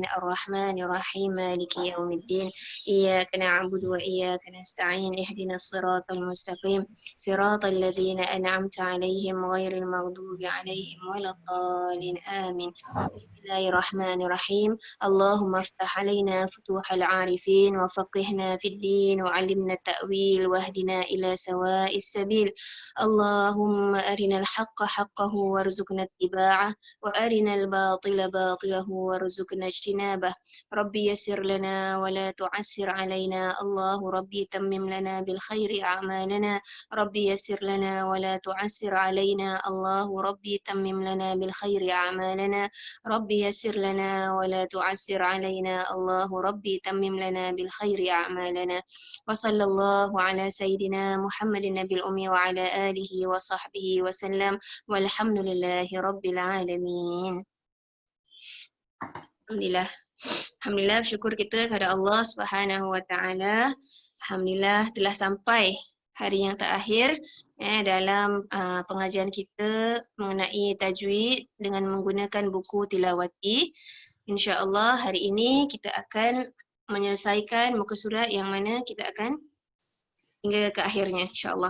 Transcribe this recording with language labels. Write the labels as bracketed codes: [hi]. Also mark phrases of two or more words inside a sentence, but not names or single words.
[ar] الرحمن الرحيم. مالك يوم الدين. إياك نعبد وإياك نستعين. اهدنا الصراط المستقيم. صراط الذين أنعمت عليهم غير المغضوب عليهم ولا الضالين. Amin. Bismillahirrahmanirrahim. اللهم افتح علينا فتوح العارفين وفقهنا في الدين وعلمنا التأويل واهدنا إلى سواء السبيل. اللهم أرنا الحق حقه وارزقنا اتباعه وأرنا الباطل باطله وارزقنا اجتنابه. ربي يسر لنا ولا تعسر علينا. الله ربي تمم لنا بالخير أعمالنا. ربي يسر لنا ولا تعسر علينا. الله ربي تمم لنا بالخير أعمالنا. ربي يسر لنا ولا تعسر علينا. الله ربي تمم لنا بالخير أعمالنا. وصلى الله على سيدنا محمد النبي الأمي وعلى آله وصحبه وسلم والحمد لله رب العالمين. [ms] Alhamdulillah. Alhamdulillah, syukur kita kepada Allah [ar] سبحانه وتعالى. [ms] Alhamdulillah telah sampai hari yang terakhir dalam pengajian kita mengenai tajwid dengan menggunakan buku Tilawati. Insya-Allah hari ini kita akan menyelesaikan muka surat yang mana kita akan hingga ke akhirnya, insya-Allah.